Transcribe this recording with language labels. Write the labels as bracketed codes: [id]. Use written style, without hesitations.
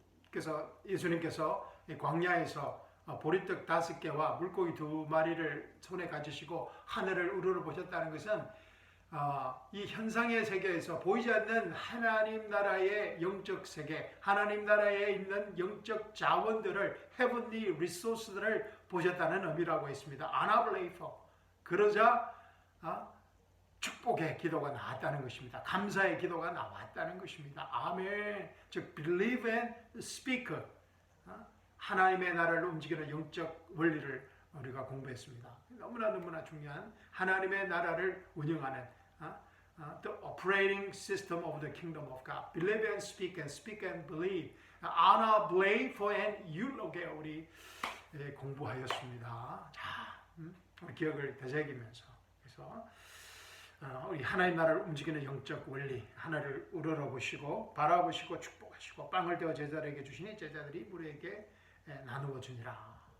[ko] 그래서 예수님께서 광야에서 보리떡 5개와 물고기 2마리를 손에 가지시고 하늘을 우러러보셨다는 것은 이 현상의 세계에서 보이지 않는 하나님 나라의 영적 세계, 하나님 나라에 있는 영적 자원들을 heavenly resource들을 보셨다는 의미라고 했습니다. 아나블레이퍼. 그러자 축복의 기도가 나왔다는 것입니다. 감사의 기도가 나왔다는 것입니다. 아멘. 즉 [en] believe and speak. [ko] 하나님의 나라를 움직이는 영적 원리를 우리가 공부했습니다. 너무나 중요한 하나님의 나라를 운영하는 [en] the operating system of the kingdom of God. Believe and speak and believe. Ana, believe and eulogia [ko] 우리 공부하였습니다. 자, 우리 기억을 되새기면서 그래서 우리 하나님 나라를 움직이는 영적 원리 하나를 우러러보시고 바라보시고 축복하시고 빵을 떼어 제자들에게 주시니 제자들이 무리에게 나누어 주니라.